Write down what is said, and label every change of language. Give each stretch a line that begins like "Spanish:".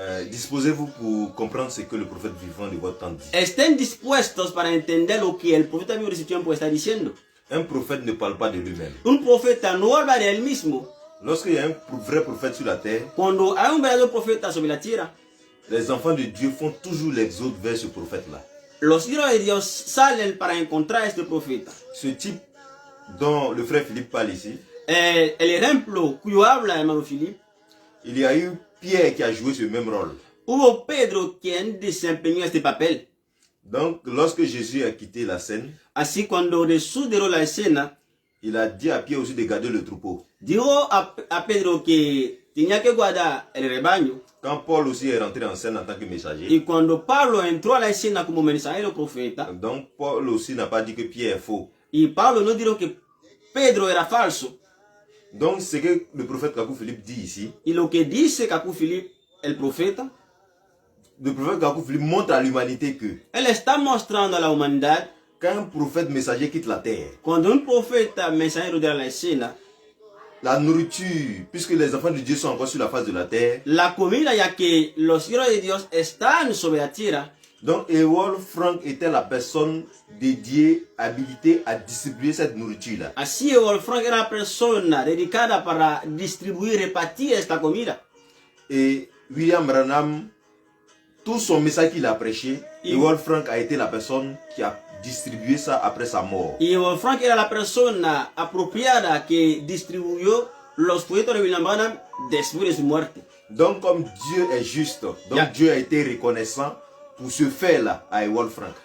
French: Disposez-vous pour comprendre ce que le prophète vivant de votre temps dit.
Spanish: Estén dispuestos para entender lo que el profeta vivo de ese tiempo está diciendo.
French: Un prophète ne parle pas de lui-même.
Spanish: Un profeta no habla de él mismo.
French: Lorsqu'il y a un vrai prophète sur la terre,
Spanish: Cuando hay un verdadero profeta sobre la tierra,
French: les enfants de Dieu font toujours l'exode vers ce prophète-là.
Spanish: los hijos de Dios salen para encontrar a este profeta.
French: Ce type dont le frère Philippe parle ici,
Spanish: El ejemplo cuyo habla hermano Philippe,
French: il y a eu Pierre qui a joué ce même rôle.
Spanish: hubo Pedro quien desempeñó este papel.
French: Donc, lorsque Jésus a quitté la scène,
Spanish: Así cuando Jesús dejó la escena,
French: il a dit à Pierre aussi de garder le troupeau.
Spanish: dijo a Pedro que tenía que guardar el rebaño.
French: Quand Paul aussi est rentré en scène en tant que messager,
Spanish: Y cuando Pablo entró a la escena como mensajero profeta,
French: donc Paul aussi n'a pas dit que Pierre est faux.
Spanish: y Pablo no dijo que Pedro era falso.
French: Donc, ce que le prophète Kaku Philippe dit ici,
Spanish: Y lo que dice Kaku Philippe, el profeta,
French: le prophète Kaku Philippe montre à l'humanité que
Spanish: él está mostrando a la humanidad,
French: quand un prophète messager quitte la terre,
Spanish: cuando un profeta mensajero de la escena,
French: la nourriture, puisque les enfants de Dieu sont encore sur la face de la terre,
Spanish: la comida, ya que los hijos de Dios están sobre la tierra,
French: donc Ewald Frank était la personne dédiée, habilitée à distribuer cette nourriture-là.
Spanish: así Ewald Frank era la persona dedicada para distribuir, repartir esta comida.
French: Et William Branham, tout son message qu'il a prêché, Ewald Frank a été la personne qui a distribué ça après sa mort.
Spanish: Y Ewald Frank era la persona apropiada que distribuyó los proyectos de William Branham después de su muerte.
French: Donc comme Dieu est juste, donc Yeah. Dieu a été reconnaissant pour ce fait-là à Ewald Frank.